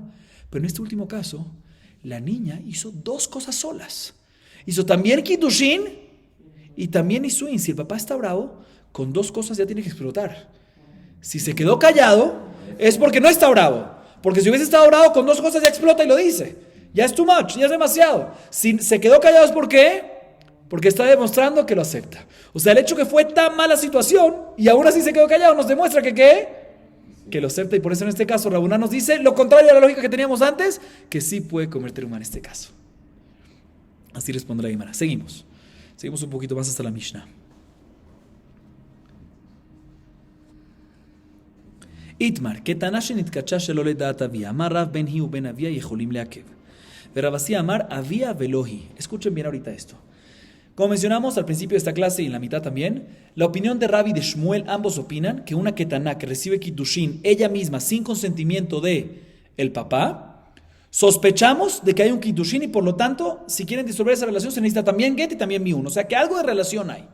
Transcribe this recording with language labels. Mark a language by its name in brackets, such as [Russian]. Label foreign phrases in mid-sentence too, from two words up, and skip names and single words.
[Spanish] Pero en este último caso, la niña hizo dos cosas solas. Hizo también Kiddushin y también Nisuín. Si el papá está bravo, con dos cosas ya tiene que explotar. Si se quedó callado, es porque no está bravo. Porque si hubiese estado bravo, con dos cosas ya explota y lo dice. Ya es [English] too much, [Spanish] ya es demasiado. Si se quedó callado es ¿por qué? Porque está demostrando que lo acepta. O sea, el hecho que fue tan mala situación y aún así se quedó callado nos demuestra que ¿qué? Que lo acepta. Y por eso en este caso Rabuná nos dice lo contrario a la lógica que teníamos antes, que sí puede comer terumá en este caso. Así responde la Gemara. Seguimos. Seguimos un poquito más hasta la Mishnah. [Hebrew] איתמר, קטנה שנתקדשה שלא לדעת אביה, אמר רב בין היא ובין אביה יכולים לעכב. רב אסי אמר אביה ולא היא. [Spanish] Escuchen bien ahorita esto. Como mencionamos al principio de esta clase y en la mitad también, la opinión de Rabbi y de Shmuel, ambos opinan que una ketaná que recibe kiddushin ella misma sin consentimiento de el papá, sospechamos de que hay un kiddushin y por lo tanto, si quieren disolver esa relación se necesita también get y también miun, o sea que algo de relación hay.